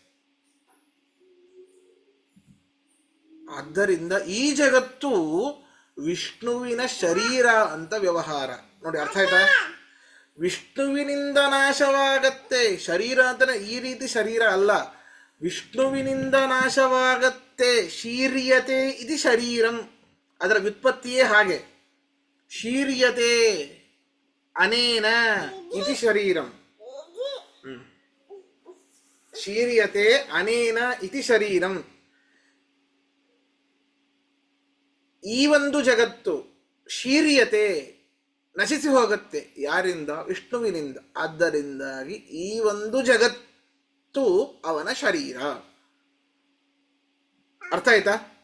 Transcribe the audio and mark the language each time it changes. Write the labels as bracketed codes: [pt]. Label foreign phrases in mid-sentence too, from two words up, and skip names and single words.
[kn] ಆದ್ದರಿಂದ ಈ ಜಗತ್ತು ವಿಷ್ಣುವಿನ ಶರೀರ ಅಂತ ವ್ಯವಹಾರ. ನೋಡಿ, ಅರ್ಥ ಆಯ್ತಾ? ವಿಷ್ಣುವಿನಿಂದ ನಾಶವಾಗತ್ತೆ. ಶರೀರ ಅಂತಾನೆ ಈ ರೀತಿ ಶರೀರ ಅಲ್ಲ, ವಿಷ್ಣುವಿನಿಂದ ನಾಶವಾಗತ್ತೆ. ಶೀರ್ಯತೆ ಇದು ಶರೀರಂ, ಅದರ ವ್ಯುತ್ಪತ್ತಿಯೇ ಹಾಗೆ. [sa] ಶೀರ್ಯತೆ ಅನೇನ ಇತಿ ಶರೀರಂ. ಶೀರ್ಯತೆ ಅನೇನ ಇತಿ ಶರೀರಂ. [kn] ಈ ಒಂದು ಜಗತ್ತು ಶೀರ್ಯತೆ, ನಶಿಸಿ ಹೋಗುತ್ತೆ. ಯಾರಿಂದ? ವಿಷ್ಣುವಿನಿಂದ. ಆದ್ದರಿಂದಾಗಿ ಈ ಒಂದು ಜಗತ್ತು ಅವನ ಶರೀರ. ಅರ್ಥ ಆಯ್ತಾ?